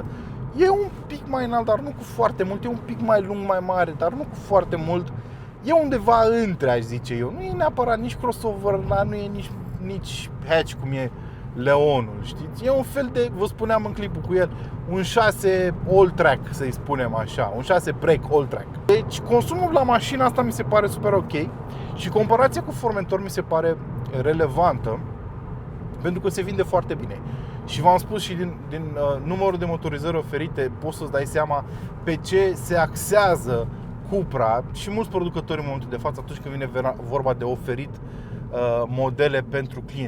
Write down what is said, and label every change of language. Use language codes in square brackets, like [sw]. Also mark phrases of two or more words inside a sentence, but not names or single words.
[ro] E un pic mai înalt, dar nu cu foarte mult. E un pic mai lung, mai mare, dar nu cu foarte mult. E undeva între, aș zice eu. Nu e neapărat nici crossover, dar nu e nici hatch, cum e Leonul, știți? E un fel de, vă spuneam în clipul cu el, un 6 all-track, să-i spunem așa, un 6 break all-track. Deci consumul la mașina asta mi se pare super ok și comparația cu Formentor mi se pare relevantă pentru că se vinde foarte bine. Și v-am spus și din numărul de motorizări oferite poți să-ți dai seama pe ce se axează Cupra și mulți producători în momentul de față atunci când vine vorba de oferit modele pentru clienți.